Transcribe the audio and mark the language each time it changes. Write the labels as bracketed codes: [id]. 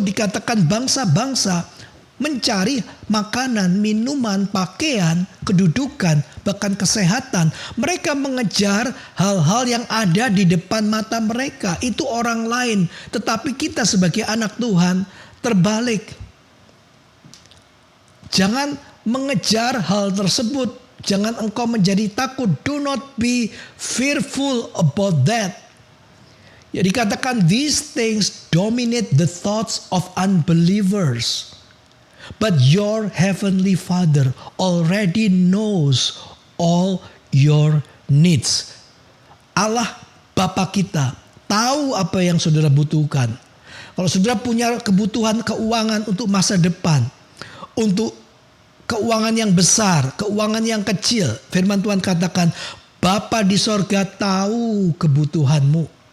[id] Dikatakan bangsa-bangsa mencari makanan, minuman, pakaian, kedudukan, bahkan kesehatan. Mereka mengejar hal-hal yang ada di depan mata mereka. Itu orang lain. Tetapi kita sebagai anak Tuhan terbalik. Jangan mengejar hal tersebut. Jangan engkau menjadi takut. [en] Do not be fearful about that. [id] Ya, dikatakan [en] these things dominate the thoughts of unbelievers. But your heavenly Father already knows all your needs. [id] Allah Bapa kita tahu apa yang saudara butuhkan. Kalau saudara punya kebutuhan keuangan untuk masa depan, untuk keuangan yang besar, keuangan yang kecil, firman Tuhan katakan, Bapa di sorga tahu kebutuhanmu.